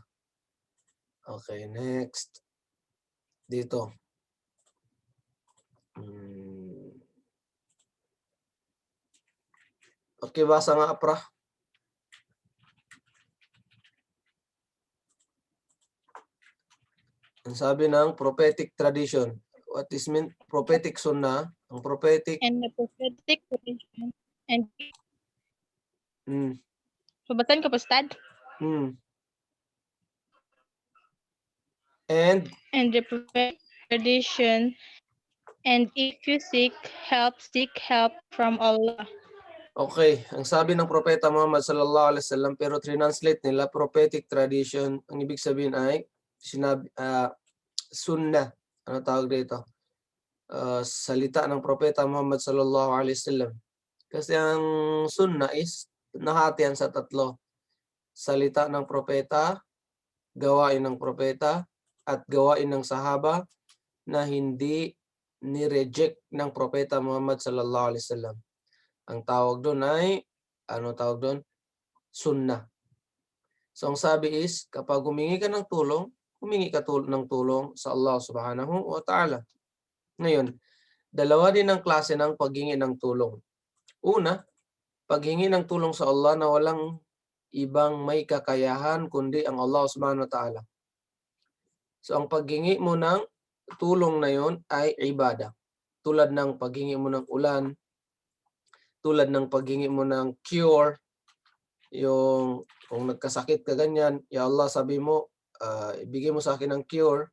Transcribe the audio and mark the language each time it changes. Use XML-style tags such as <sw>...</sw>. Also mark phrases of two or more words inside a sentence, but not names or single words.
<tl>Okay, next. Dito. Okay, basa nga, Aprah. Ang sabi ng</tl> <en>prophetic tradition. What is mean? Prophetic sunnah. Ang prophetic. And the prophetic tradition. And Pabatan ka pa, Stad? And And the prophetic tradition, and if you seek help from Allah.</en> <tl>Okay, ang sabi ng Propeta Muhammad</tl> <ar>صلى الله عليه وسلم,</ar> <tl>pero translate nila</tl> <en>prophetic tradition,</en> <tl>ang ibig sabihin ay sunnah. Ano tawag dito? Salita ng Propeta Muhammad</tl> <ar>صلى الله عليه وسلم.</ar> <tl>Kasi ang sunnah is nahatian sa tatlo. Salita ng propeta, gawain ng propeta, at gawain ng sahaba na hindi ni-reject ng Propeta Muhammad</tl> <ar>صلى الله عليه وسلم.</ar> <tl>Ang tawag doon ay, ano tawag doon? Sunnah. So ang sabi is, kapag humingi ka ng tulong, humingi ka ng tulong sa Allah</tl> <ar>سبحانه وتعالى.</ar> <tl>Ngayon, dalawa din ang klase ng paghingi ng tulong. Una, paghingi ng tulong sa Allah na walang ibang may kakayahan kundi ang Allah</tl> <ar>سبحانه وتعالى.</ar> <tl>So ang paghingi mo ng tulong na yon ay ibadah. Tulad ng paghingi mo ng ulan, tulad ng paghingi mo ng cure, yung kung nagkasakit ka ganyan,</tl> <ar>يا الله</ar> <tl>sabi mo, ibigay mo sa akin ng cure.</tl>